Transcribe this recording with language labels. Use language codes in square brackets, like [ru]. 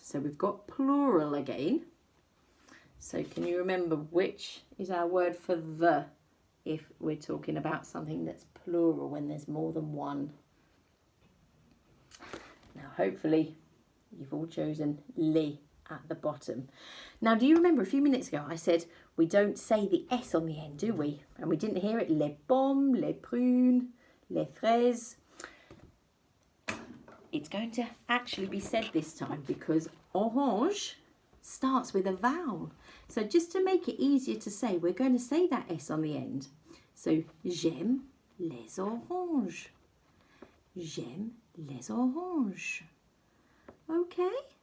[en] So we've got plural again. So can you remember which is our word for the if we're talking about something that's plural when there's more than one? Now hopefully you've all chosen les at the bottom. Now do you remember a few minutes ago I said we don't say the S on the end, do we? And we didn't hear it. [fr] Les pommes, les prunes, les fraises. [en] It's going to actually be said this time because orange starts with a vowel. So just to make it easier to say, we're going to say that S on the end. [fr] So, j'aime les oranges. J'aime les oranges. Okay?